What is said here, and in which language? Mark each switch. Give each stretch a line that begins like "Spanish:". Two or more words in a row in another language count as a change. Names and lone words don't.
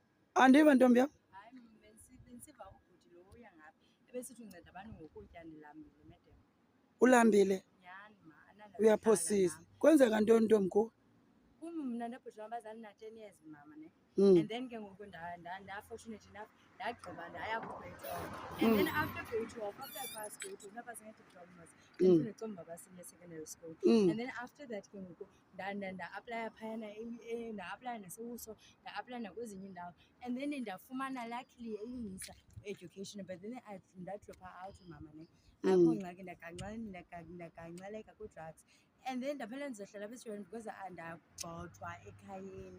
Xhosa: Andiva ntombi yam. Hayi bensiva ubhuti lo uya ngaphi ebesithi unceda abantu ngokutya ndilambile madam. Ulambile? Nyhani ma ananda Uyaphosisa. Kwenzeka ntoni ntombi kuwe? kum mna nebhuti abazali na-10 years mama ne.
English: And then
Xhosa: ke ngoku nda-fortunate enough ndagqiba ndaya ku-grade 12.
English: And then after grade 12, after I passed grade 12,
Xhosa: nabasenga-diplomas bendifuna ecomba uba
English: senior secondary school. And then after that
Xhosa: ke ngoku nda-aplaya phayana nda-aplaya nasewuso, nda-aplaya nakwezinye iindawo.
English: And then
Xhosa: ndafumana luckily eUNISA education,
English: but then
Xhosa: ndadropha out mama ne. Akho ngxaki ndagangxeleka kwi-drugs.
English: And then
Xhosa: ndaphela ndizohlala apha esikolweni because ndagxothwa ekhayeni.